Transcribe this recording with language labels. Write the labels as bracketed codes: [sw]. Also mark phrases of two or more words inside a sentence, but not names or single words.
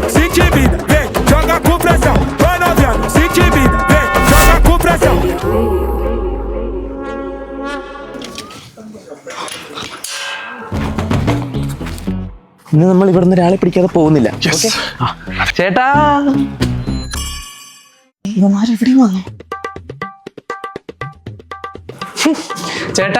[pt] vida, vem, joga com pressão. Vai novinha, sente vida, vem, joga com pressão. [ml] ഇന്ന് നമ്മൾ ഇവിടുന്ന് ഒരാളെ പിടിക്കാതെ പോകുന്നില്ല. ചേട്ടാ ഇവന്മാരെവിടെയും വന്നു. ചേട്ടാ